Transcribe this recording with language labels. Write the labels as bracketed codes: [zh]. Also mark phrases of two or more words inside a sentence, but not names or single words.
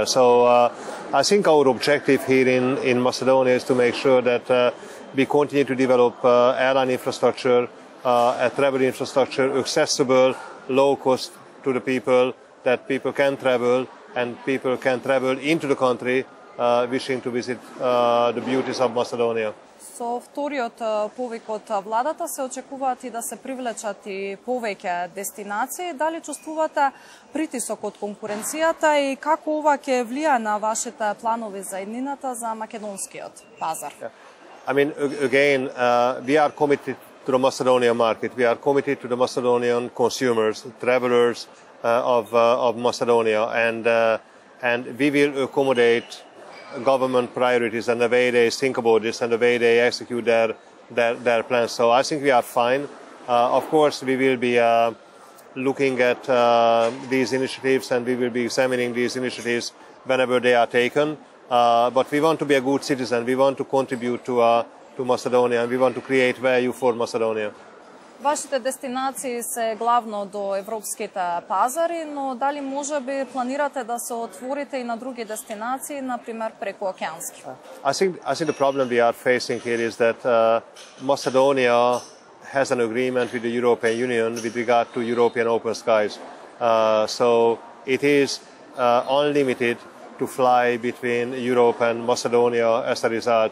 [en] So I think our objective here in Macedonia is to make sure that we continue to develop airline infrastructure, a travel infrastructure, accessible, low cost to the people, that people can travel and people can travel into the country wishing to visit the beauties of Macedonia. [mk] Со вториот повик од владата се очекуваат и да се привлечат и повеќе дестинации. Дали чувствувате притисок од конкуренцијата и како ова ќе влијае на вашите планови за иднината за македонскиот пазар? [en] I mean, again, we are committed to the Macedonian market. We are committed to the Macedonian consumers, travelers of Macedonia, and we will accommodate government priorities and the way they think about this and the way they execute their plans. So I think we are fine. Of course, we will be looking at these initiatives and we will be examining these initiatives whenever they are taken. But we want to be a good citizen. We want to contribute to Macedonia and we want to create value for Macedonia. [mk] Вашите дестинации се главно до европските пазари, но дали може би планирате да се отворите и на други дестинации, например прекоокеански? [en] I think the problem we are facing here is that Macedonia has an agreement with the European Union with regard to European open skies. So it is unlimited to fly between Europe and Macedonia as a result.